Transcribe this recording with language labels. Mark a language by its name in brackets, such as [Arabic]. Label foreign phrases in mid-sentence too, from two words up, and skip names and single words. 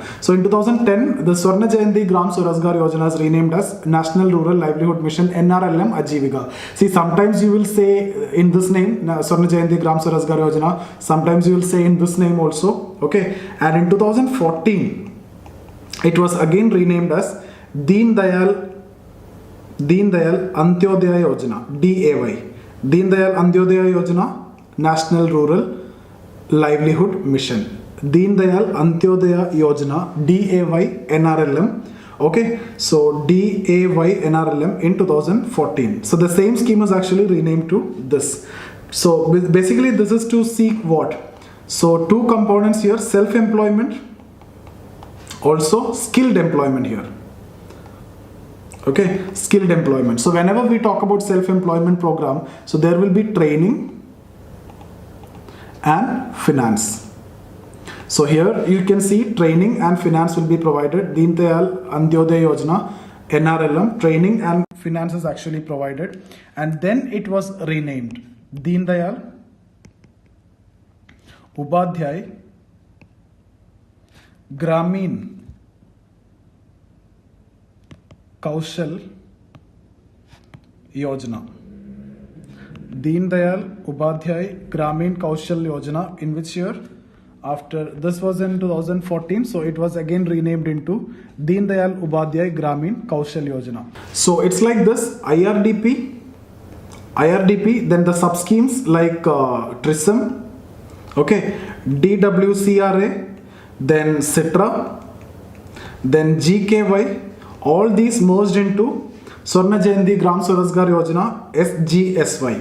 [English] So in 2010, the Swarna Jayanti Gram Swarajgar Yojana is renamed as National Rural Livelihood Mission NRLM Ajivika. See, sometimes you will say in this name, Swarna Jayanti Gram Swarajgar Yojana, sometimes you will say in this name also. Okay, and in 2014, it was again renamed as Deen Dayal Antyodaya Yojana, DAY. Deen Dayal Antyodaya Yojana, National Rural Livelihood Mission. Deen Dayal Antyodaya Yojana, DAY NRLM. Okay, so DAY NRLM in 2014. So the same scheme is actually renamed to this. So basically this is to seek what? So 2 components here, self-employment, also skilled employment here. Okay, skilled employment. So whenever we talk about self-employment program, so there will be training and finance. So here you can see training and finance will be provided. Deen Dayal Antyodaya Yojana, NRLM, training and finance is actually provided. And then it was renamed Deen Dayal Upadhyay Gramin Kaushal Yojana. Deen Dayal Upadhyay Gramin Kaushal Yojana, in which year? After this was in 2014, so it was again renamed into Deen Dayal Upadhyay Gramin Kaushal Yojana. So it's like this: IRDP, then the sub schemes like TRISM, Okay, DWCRA, then Citra, then GKY, all these merged into Swarna Jayanti Gram Swarozgar Yojana, SGSY.